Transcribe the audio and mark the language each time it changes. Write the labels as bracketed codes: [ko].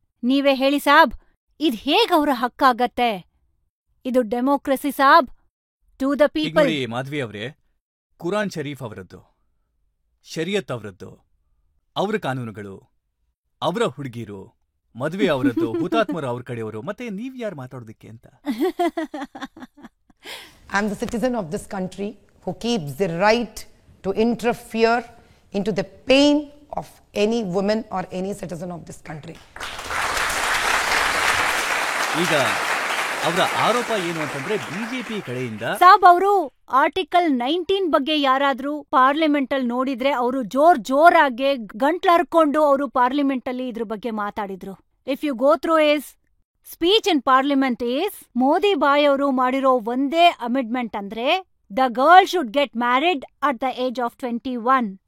[kn] ನೀವೇ ಹೇಳಿ ಸಾಬ್, ಇದ್ ಹೇಗ್ ಅವ್ರ ಹಕ್ಕಾಗತ್ತೆ? ಇದು democracy Sab, [en] To the people. [kn] Madhavi ಅವರೇ, ಕುರಾನ್ ಶರೀಫ್ ಅವರದ್ದು, ಶರಿಯತ್ ಅವರದ್ದು, ಅವರ ಕಾನೂನುಗಳು, ಅವರ ಹುಡುಗಿರು, ಮದ್ವೆ ಅವರದ್ದು, ಹುತಾತ್ಮರು ಅವ್ರ ಕಡೆಯವರು, ಮತ್ತೆ ನೀವ್ಯಾರು ಮಾತಾಡೋದಕ್ಕೆ ಅಂತ? [en] I am the citizen of this country who keeps the right to interfere into the pain of any woman or any citizen of this country. [kn] ಈಗ ಅವರ ಆರೋಪ ಏನು ಅಂತಂದ್ರೆ ಬಿಜೆಪಿ ಕಡೆಯಿಂದ ಸಾಬ್ ಅವರು ಆರ್ಟಿಕಲ್ 19 ಬಗ್ಗೆ ಯಾರಾದ್ರೂ ಪಾರ್ಲಿಮೆಂಟ್ ಅಲ್ಲಿ ನೋಡಿದ್ರೆ ಅವರು ಜೋರಾಗಿ ಗಂಟ್ಲರ್ಕೊಂಡು ಅವರು ಪಾರ್ಲಿಮೆಂಟ್ ಅಲ್ಲಿ ಇದ್ರ ಬಗ್ಗೆ ಮಾತಾಡಿದ್ರು. [en] if you go through is speech in parliament is, [kn] Modi ಬಾಯ್ ಅವರು ಮಾಡಿರೋ ಒಂದೇ ಅಮೆಂಡ್ಮೆಂಟ್ ಅಂದ್ರೆ [en] The girl should get married at the age of 21.